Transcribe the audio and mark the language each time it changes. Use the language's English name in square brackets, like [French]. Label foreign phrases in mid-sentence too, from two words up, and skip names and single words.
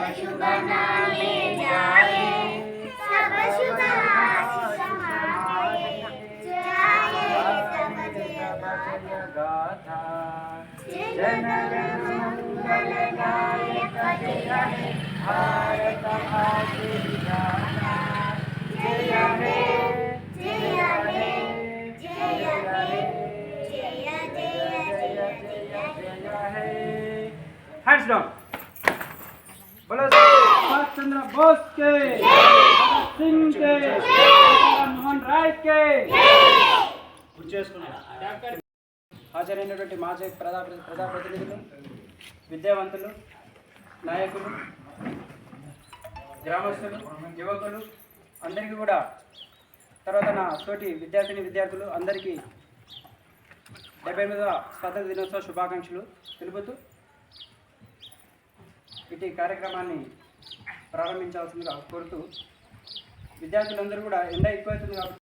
[Hindi] शुभ नामे जाए सब शुभ आशीष माए जाए सब जय गाथा जनगण मंगल गायक जय हे भारत भाग्य विधाता जय हे जय हे जय हे जय जय जय जय [English] Hey. Hands down. [Hindi] बोलो सुभाष चंद्र बोस के, भगत सिंह के, राम मोहन राय के। [Telugu] హాజరైనటువంటి మాజీ ప్రజాప్రతినిధులు, విద్యావంతులు, నాయకులు, గ్రామస్తులు, యువకులు అందరికీ కూడా, తర్వాత నా తోటి విద్యార్థులు అందరికీ 78వ స్వాతంత్ర దినోత్సవ శుభాకాంక్షలు తెలుపుతూ ఇటు కార్యక్రమాన్ని ప్రారంభించాల్సిందిగా కోరుతూ, విద్యార్థులందరూ కూడా ఎండ ఎక్కువవుతుంది కాబట్టి